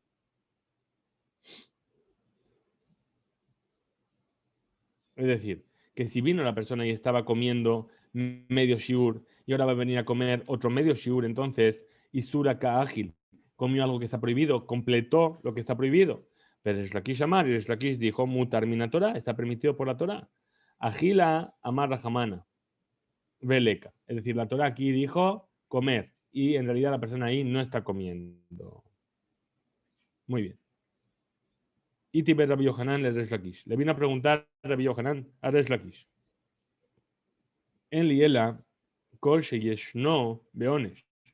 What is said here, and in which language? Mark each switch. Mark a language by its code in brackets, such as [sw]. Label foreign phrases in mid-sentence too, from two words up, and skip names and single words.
[es] Es decir, que si vino la persona y estaba comiendo medio shiur y ahora va a venir a comer otro medio shiur, entonces [arc] איסורא קאכיל [es] comió algo que está prohibido, completó lo que está prohibido. Pero Resh Lakish Amar, y Resh Lakish dijo, [he] מותר מן התורה, [es] está permitido por la Torah. [arc] אכילה אמר רחמנא, וליכא. [es] Es decir, la Torah aquí dijo comer y en realidad la persona ahí no está comiendo. Muy bien. [arc] איתיביה רבי יוחנן לריש לקיש. [es] Le vino a preguntar a Rabbi Yohanan a Resh Lakish. [he] אין לילה, כל שישנו בעונש.